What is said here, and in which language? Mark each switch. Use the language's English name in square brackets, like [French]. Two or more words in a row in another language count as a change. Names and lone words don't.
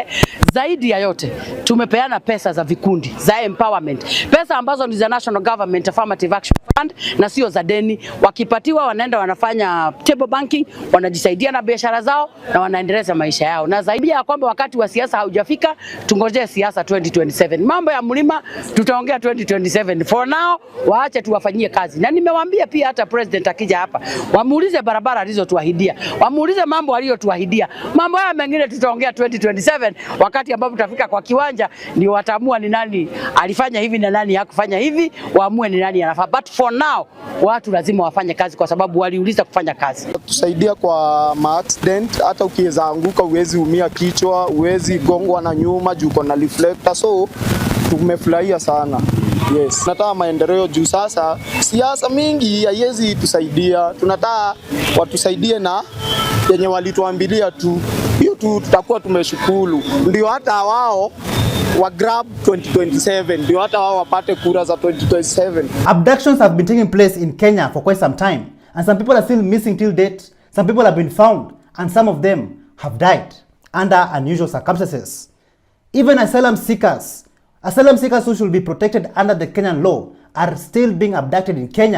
[Swahili] Zaidi ya yote, tumepeana pesa za vikundi za empowerment, pesa ambazo ni za National Government Affirmative Action Fund na sio za deni. Wakipatiwa wanaenda wanafanya [English] table banking, [Swahili] wanajisaidia na biashara zao na wanaendeleza maisha yao. Na zaidi ya kwamba wakati wa siasa haujafika, tungojee siasa 2027. Mambo ya mlima tutaongea 2027. [English] For now, [Swahili] waache tuwafanyie kazi. Na nimewaambia pia hata president akija hapa, wamuulize barabara alizotuahidia, wamuulize mambo aliyotuahidia. Mambo haya mengine tutaongea 2027 wakati ambapo tutafika kwa kiwanja, ndio wataamua ni nani alifanya hivi na nani hakufanya hivi, waamue ni nani anafaa. [English] But for now, [Swahili] watu lazima wafanye kazi kwa sababu waliuliza kufanya kazi. Tusaidia kwa accident, hata ukiweza anguka uwezi umia kichwa, uwezi gongwa na nyuma juu uko na reflector, so tumefurahia sana. Yes, tunataka maendeleo juu sasa siasa mingi haiwezi tusaidia. Tunataka watusaidie na yenye walituambilia tu. Hiyo tu tutakuwa tumeshukuru. Ndio hata wao wa grab 2027, ndio hata wao wapate kura za 2027. [English] Abductions have been taking place in Kenya for quite some time, and some people are still missing till date. Some people have been found, and some of them have died under unusual circumstances. Even asylum seekers who should be protected under the Kenyan law are still being abducted in Kenya.